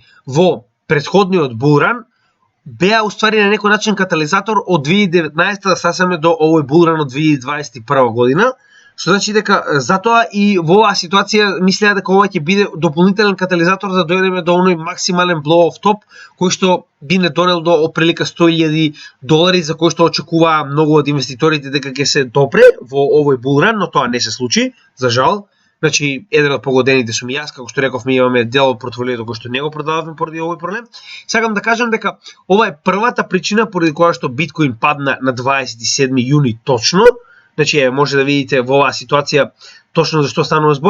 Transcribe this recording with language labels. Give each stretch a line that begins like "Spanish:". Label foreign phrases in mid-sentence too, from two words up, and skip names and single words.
Macedonian: во претходниот булран беа уствари на некој начин катализатор од 2019 да стасаме до овој булран од 2021 година, што значи дека затоа и во оваа ситуација мислеа дека ова ќе биде дополнителен катализатор за да дојдеме до оној максимален
English: blow off top
Macedonian: кој што би не донел до оприлика $100,000 за кој што очекуваа многу од инвеститорите дека ќе се допре во овој булран, но тоа не се случи, за жал. Значи, еден од погодените сум јас, како што реков, ми имаме дел од портфолиото кој што не го продававме поради овој проблем. Сакам да кажам дека ова е првата причина поради која што биткоин падна на 27 јуни точно, Значи може да видите во оваа ситуација точно за што станува збор.